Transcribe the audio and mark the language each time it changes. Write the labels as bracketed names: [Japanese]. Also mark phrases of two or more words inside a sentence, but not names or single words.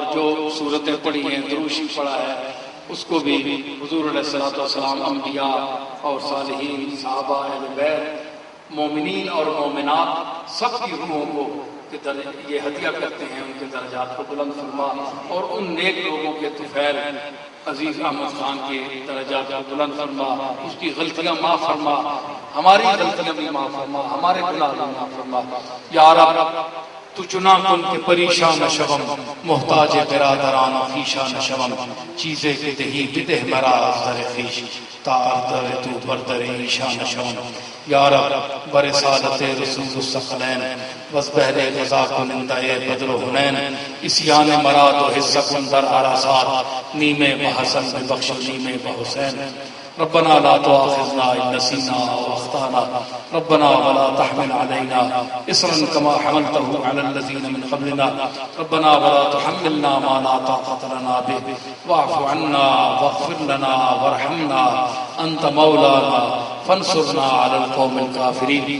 [Urdu] جو صورتیں پڑھی ہیں، درود شریف پڑھا ہے، اس کو بھی حضور [Arabic] علیہ الصلوۃ والسلام [Urdu] انبیاء اور صالحین، صحابہ، اہل بیت، مومنین اور مومنات سب کی روحوں کو یہ ہدیہ کرتے ہیں، ان کے درجات کو بلند فرما، اور ان نیک لوگوں کے طفیل عزیز احمد خان کے درجات کو بلند فرما، اس کی غلطیاں معاف فرما، ہماری غلطیاں بھی معاف فرما، ہمارے گناہ بھی معاف فرما۔ [Persian] یا رب تو چنا کن کے پریشان شوم، محتاج برادران و خیشان شوم، چیزیں کہ دہی بدہ مرا در خیش، تا اردر تو بردر ایشان شوم۔ یا رب برسالت [Arabic] رسول الثقلین [Persian] وز بہر غزا کنندہ بدر و حنین، اسیان مراد و حصہ کن در عرصات، نیم بحسن ببخش نیم بحسین۔ [Arabic] ربنا لا تؤاخذنا إن نسينا أو أخطأنا، ربنا ولا تحمل علينا إصرا كما حملته على الذين من قبلنا، ربنا ولا تحملنا ما لا طاقة لنا به، واعف عنا واغفر لنا وارحمنا، أنت مولانا فانصرنا على القوم الكافرين۔